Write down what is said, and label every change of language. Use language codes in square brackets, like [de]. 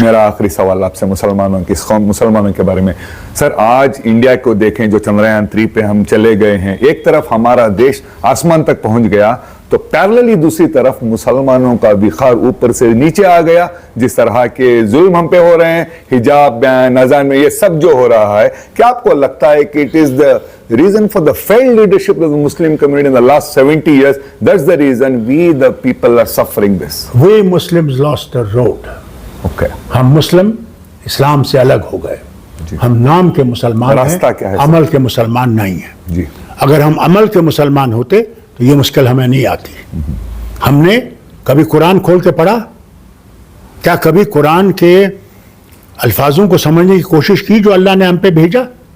[hi] मेरा आखिरी सवाल आपसे मुसलमानों के बारे में। सर, आज इंडिया को देखें, जो चंद्रयान 3 पे हम चले गए हैं, एक तरफ हमारा देश आसमान तक पहुंच गया, तो पैरेलली दूसरी तरफ मुसलमानों का विखार ऊपर से नीचे आ गया। जिस तरह के जुल्म हम पे हो रहे हैं, हिजाब, बयान, अजान में ये सब जो हो रहा है, क्या आपको लगता है कि [en] It is the reason for the failed leadership of the Muslim community in the last 70 years? That's the reason we the people are suffering this. We Muslims lost the road. Okay. [hi] हम मुस्लिम इस्लाम से अलग हो गए। हम नाम के मुसलमान रास्ता क्या हैं, है अमल के मुसलमान नहीं हैं। जी अगर हम अमल के मुसलमान होते तो ये मुश्किल हमें नहीं आती। हमने कभी कुरान खोल के पढ़ा? क्या कभी कुरान के अल्फाजों को समझने की कोशिश की जो अल्लाह ने हम पे भेजा?